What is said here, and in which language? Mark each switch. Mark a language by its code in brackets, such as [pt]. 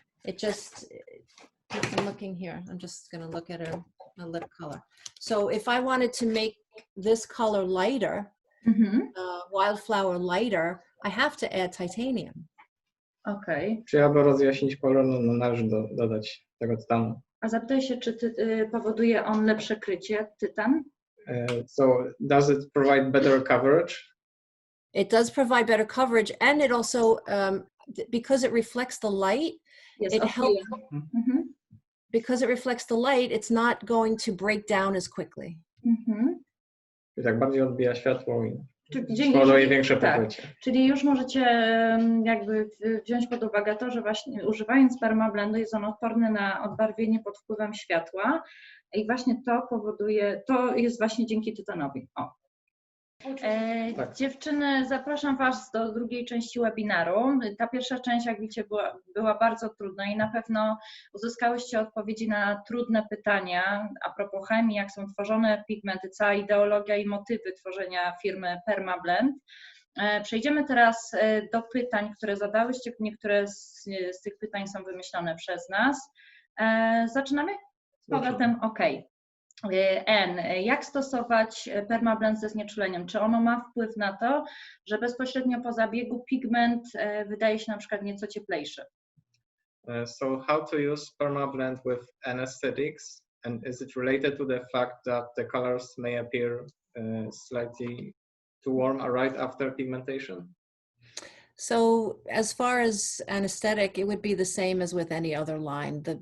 [en] It just, I'm looking here. I'm just going to look at a lip color. So if I wanted to make this color lighter, wildflower lighter, I have to add titanium. Okay. [pl] Czy aby rozjaśnić kolor, no, należy dodać tego tytanu. A zapytaj się, czy powoduje on lepsze krycie, tytan? [en] So does it provide better coverage? It does provide better coverage, and it also, because it reflects the light, Yes, it helps. Because it reflects the light, it's not going to break down as quickly. [pl] I tak bardziej odbija światło i spowoduje większe pokrycie. Czyli już możecie jakby wziąć pod uwagę to, że właśnie używając Perma Blendu jest on odporny na odbarwienie pod wpływem światła i właśnie to powoduje, to jest właśnie dzięki tytanowi. Dziewczyny, zapraszam Was do drugiej części webinaru. Ta pierwsza część, jak widzicie, była bardzo trudna i na pewno uzyskałyście odpowiedzi na trudne pytania a propos chemii, jak są tworzone pigmenty, cała ideologia i motywy tworzenia firmy Perma Blend. Przejdziemy teraz do pytań, które zadałyście. Niektóre z tych pytań są wymyślone przez nas. Zaczynamy? Z powrotem, OK. Anne, jak stosować Perma Blend ze znieczuleniem? Czy ono ma wpływ na to, że bezpośrednio po zabiegu pigment wydaje się na przykład nieco cieplejszy? [en] So how to use Perma Blend with anesthetics, and is it related to the fact that the colors may appear slightly too warm right after pigmentation? So as far as anesthetic, it would be the same as with any other line.